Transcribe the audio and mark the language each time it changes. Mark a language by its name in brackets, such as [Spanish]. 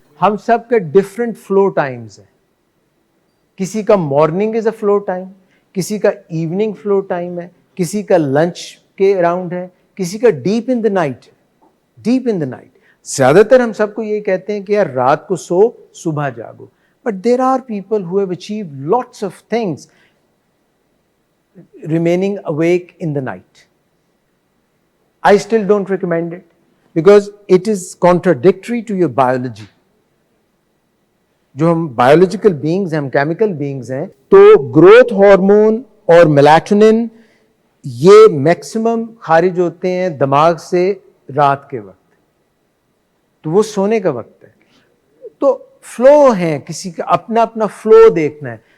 [Urdu] ہم سب کے different flu Times ہیں. کسی کا [English] morning is a flow time, [Urdu] کسی کا ایوننگ فلو ٹائم ہے, کسی کا لنچ کے اراؤنڈ ہے, کسی کا [English] Deep in the night. Deep in the night [Urdu] زیادہ تر ہم سب کو یہ کہتے ہیں کہ یار رات کو سو, صبح جاگو. [English] But there are people who have achieved lots of things remaining awake in the night. I still don't recommend it because it is contradictory to your biology. [Urdu] جو ہم [English] biological beings [Urdu] ہیں, ہم [English] chemical beings [Urdu] ہیں, تو growth hormone اور melatonin یہ maximum خارج ہوتے ہیں دماغ سے رات کے وقت, تو وہ سونے کا وقت ہے. تو فلو ہیں, کسی کا اپنا اپنا فلو دیکھنا ہے.